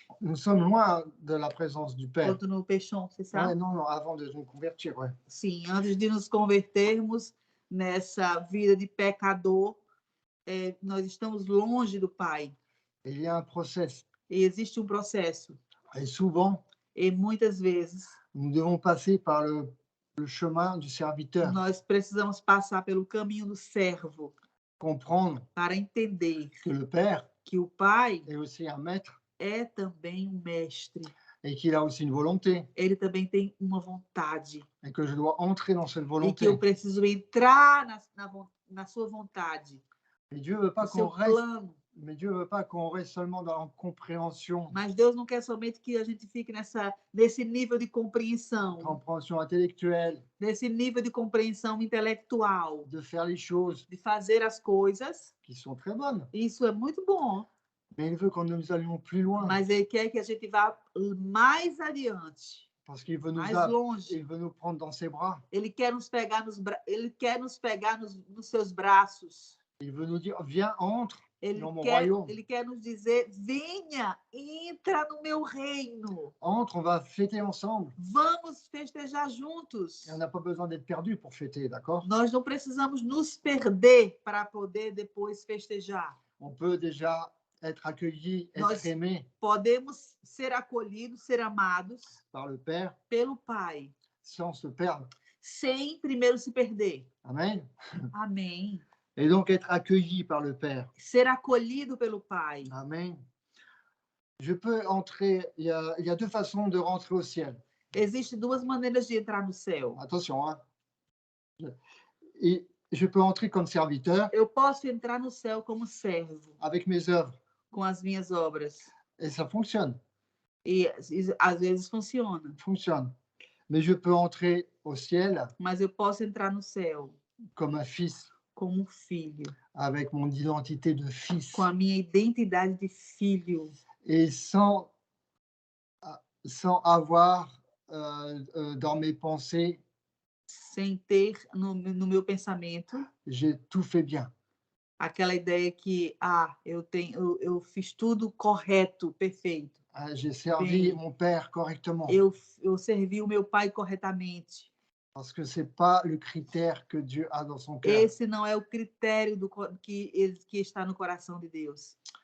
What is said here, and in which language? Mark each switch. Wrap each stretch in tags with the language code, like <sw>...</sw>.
<fr>Nous sommes loin de la présence du Père. Quando nous péchons, c'est ça? Ouais, non, avant de nous convertir, ouais.</fr> <pt>Sim, antes de nos convertermos nessa vida de pecador, nós estamos longe do Pai.</pt> <fr>Il y a un process.</fr> <pt>E existe um processo.</pt> <fr>Et souvent,</fr> <pt>e muitas vezes,</pt> <fr>nous devons passer par le chemin du serviteur.</fr> <pt>Nós precisamos passar pelo caminho do servo.</pt> <fr>Comprendre</fr> <pt>para entender</pt> <fr>que le Père</fr> <pt>que o Pai</pt> <fr>est aussi un maître.</fr> <pt>É também um mestre.</pt> <fr>Et qu'il a aussi une volonté.</fr> <pt>Ele também tem uma vontade.</pt> <fr>Et que je dois entrer dans cette volonté.</fr> <pt>E que eu preciso entrar na sua vontade.</pt> <fr>Et Dieu veut pas qu'on reste. Mais Dieu veut pas qu'on reste seulement dans la compréhension.</fr> <pt>Mas Deus não quer somente que a gente fique nesse nível de compreensão.</pt> <fr>Compréhension intellectuelle.</fr> <pt>Nesse nível de compreensão intelectual.</pt> <fr>De faire les choses.</fr> <pt>De fazer as coisas.</pt> <fr>Qui sont très bonnes.</fr> <pt>Isso é muito bom.</pt> <fr>Mais il veut que nous allions plus loin.</fr> <pt>Mas ele quer que a gente vá mais adiante.</pt> <fr>Parce qu'il veut</fr> <pt>mais longe.</pt> <fr>Il veut nous prendre dans ses bras.</fr> <pt>Ele quer nos pegar nos seus braços.</pt> <fr>Il veut nous dire, viens, entre. dans mon royaume.</fr> <pt>Ele quer nos dizer: venha, entra no meu reino.</pt> <fr>Entre, on va fêter ensemble.</fr> <pt>Vamos festejar juntos.</pt> <fr>Et on n'a pas besoin d'être perdu pour fêter, d'accord?</fr> <pt>Nós não precisamos nos perder para poder depois festejar.</pt> <fr>On peut déjà être accueilli,</fr> <pt>Nós</pt> <fr>être aimé</fr> <pt>podemos ser acolhidos, ser amados</pt> <fr>par le Père</fr> <pt>pelo Pai,</pt> <fr>sans se perdre.</fr> <pt>sem primeiro se perder.</pt> <fr>Amen.</fr> <pt>Amém.</pt> <fr>Et donc être accueilli par le Père.</fr> <pt>Ser acolhido pelo Pai.</pt> <fr>Amen. Je peux entrer, il y a deux façons de rentrer au ciel.</fr> <pt>Existem duas maneiras de entrar no céu.</pt> <fr>Attention, hein. Et je peux entrer comme serviteur</fr> <pt>Eu posso entrar no céu como servo,</pt> <fr>avec mes œuvres.</fr> <pt>com as minhas obras.</pt> <fr>Et ça fonctionne,</fr> <pt>E às vezes funciona.</pt> <fr>fonctionne. Mais je peux entrer au ciel</fr> <pt>Mas eu posso entrar no céu</pt> <fr>comme un fils,</fr> <pt>como um filho,</pt> <fr>avec mon identité de fils.</fr> <pt>com a minha identidade de filho.</pt> <fr>Et sans avoir dans mes pensées,</fr> <pt>Sem ter no meu pensamento</pt> <fr>j'ai tout fait bien.</fr> <pt>aquela ideia que eu fiz tudo correto, perfeito.</pt> <fr>J'ai servi</fr> <pt>Bem,</pt> <fr>mon père correctement.</fr> <pt>Eu servi o meu pai corretamente.</pt> <fr>Parce que ce n'est pas le critère que Dieu a dans son cœur.</fr> <pt>Esse não é o critério que está no coração de Deus.</pt>